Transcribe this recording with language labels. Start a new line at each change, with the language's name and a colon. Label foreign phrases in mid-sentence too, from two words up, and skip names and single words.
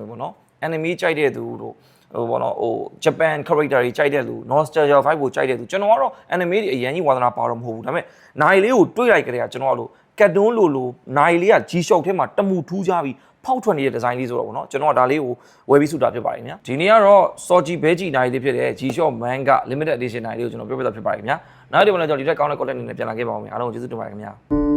Burmese: ရင်ဗောနော် anime ကြိုက်တဲ့သူတို့ဟိုဘောနော်ဟို
English: Japan character
Burmese: တွေကြိုက်တဲ့လူ
English: nostalgia vibe
Burmese: ကိုကြိုက်တဲ့လူကျွန်တော်ကတော့ anime တွေအရင်ကြီးဝါသနာပါတော့မဟုတ်ဘူးဒါပေမဲ့နိုင်လေးကိုတွေးလိုက်ကြတဲ့ကကျွန်တော်ကလို့ကတ်တွန်းလိုနိုင်လေးက G-Shock ထဲမှာတမူထူးကြပြီးဖောက်ထွက်နေတဲ့ design လေးဆိုတော့ဗောနော်ကျွန်တော်ကဒါလေးကိုဝယ်ပြီးစုတာဖြစ်ပါတယ်ခင်ဗျာဒီနေ့ကတော့ Sochi Beji နိုင်လေးဖြစ်တဲ့ G-Shock
English: manga limited edition
Burmese: နိုင်လေးကိုကျွန်တော်ပြောပြတာဖြစ်ပါတယ်ခင်ဗျာနောက်ဒီမှာလည်းကျွန်တော်ဒီထက်ကောင်းတဲ့ content တွေနဲ့ပြန်လာခဲ့ပါဦးမယ်အားလုံးကိုကျေးဇူးတင်ပါတယ်ခင်ဗျာ